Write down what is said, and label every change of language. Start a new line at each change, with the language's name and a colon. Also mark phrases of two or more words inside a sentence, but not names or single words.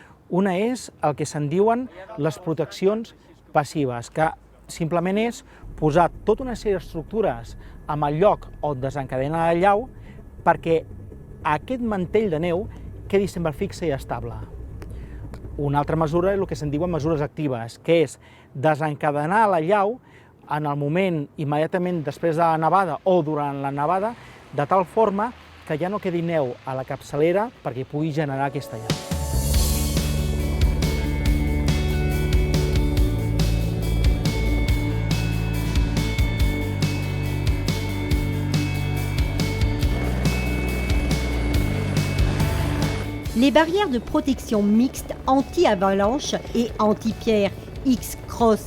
Catalan: Una és el que se'n diuen les proteccions passives, que simplement és posar tota una sèrie d'estructures en el lloc on desencadena la llau perquè aquest mantell de neu quedi sempre fixe i estable. Una altra mesura és el que se'n diuen mesures actives, que és desencadenar la llau en el moment immediatament després de la nevada o durant la nevada, de tal forma que ja no quedi neu a la capçalera perquè pugui generar aquesta llau.
French: Les barrières de protection mixtes anti-avalanche et anti-pierre X-Cross